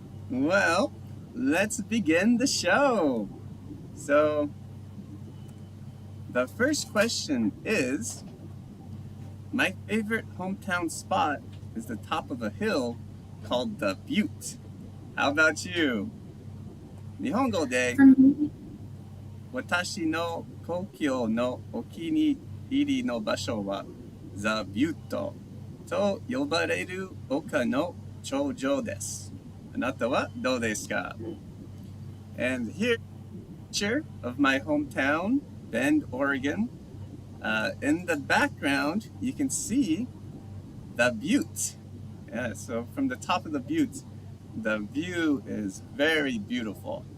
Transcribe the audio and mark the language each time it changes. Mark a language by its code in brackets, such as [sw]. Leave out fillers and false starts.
[en] Well, let's begin the show. So, the first question is, my favorite hometown spot is the top of a hill called the Butte. How about you? [ja] 日本語で [en] For me, [ja] 私の故郷のお気に入りの場所は The Butte と呼ばれる丘の頂上です。あなたはどうですか? [en] And here's a picture of my hometown, Bend, Oregon. In the background, you can see the Butte. Yeah, so from the top of the Butte, the view is very beautiful.